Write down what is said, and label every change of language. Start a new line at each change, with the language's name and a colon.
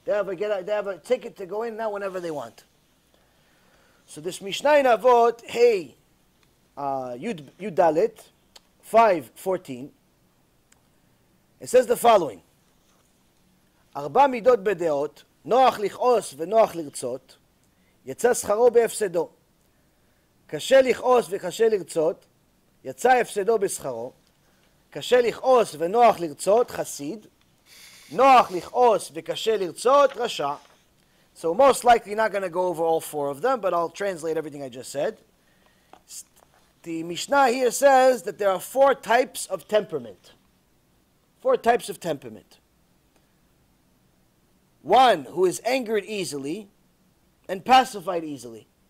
English: They have a ticket to go in now whenever they want. So this Mishnah in Avot, hey, Yud Dalet, 5:14, it says the following:
Hebrew: Arba midot bedeot, noach lichos venoach lirtzot, יצא שכרו בהפסדו. קשה לכעוס וקשה לרצות, יצא הפסדו בשכרו. קשה לכעוס ונוח לרצות, חסיד. נוח לכעוס וקשה לרצות, רשע.
English: So most likely not going to go over all four of them, but I'll translate everything I just said. The Mishnah here says that there are four types of temperament. Four types of temperament. One who is angered easily and pacified easily.